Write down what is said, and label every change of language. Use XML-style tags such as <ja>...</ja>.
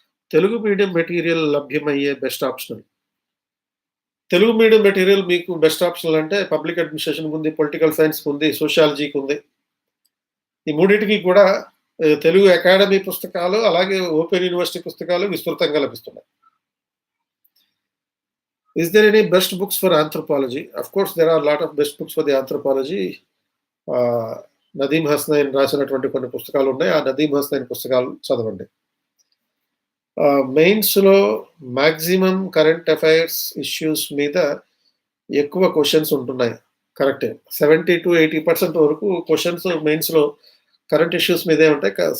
<te>Telugu medium material లభ్యమయ్యే best optional. Telugu medium material మీకు best optional అంటే పబ్లిక్ అడ్మినిస్ట్రేషన్‌కి ఉంది, పొలిటికల్ సైన్స్‌కి ఉంది, సోషియాలజీకి ఉంది. ఈ మూడిటికి కూడా తెలుగు అకాడమీ పుస్తకాలు, అలాగే ఓపెన్ యూనివర్సిటీ పుస్తకాలు విస్తృతంగా లభిస్తున్నాయి.</te> <en>Is there any best books for anthropology? Of course, there are a lot of best books for the anthropology.</en> <te>Nadeem Hasnain రాసినటువంటి కొన్ని పుస్తకాలు ఉన్నాయి. ఆ నదీమ్ హస్నైన్ పుస్తకాలు చదవండి. మెయిన్స్‌లో మాక్సిమం కరెంట్ అఫైర్స్ ఇష్యూస్ మీద ఎక్కువ క్వెషన్స్ ఉంటున్నాయి. కరెక్టే. 70-80% వరకు క్వెషన్స్ మెయిన్స్‌లో కరెంట్ ఇష్యూస్ మీదే ఉంటాయి.</te>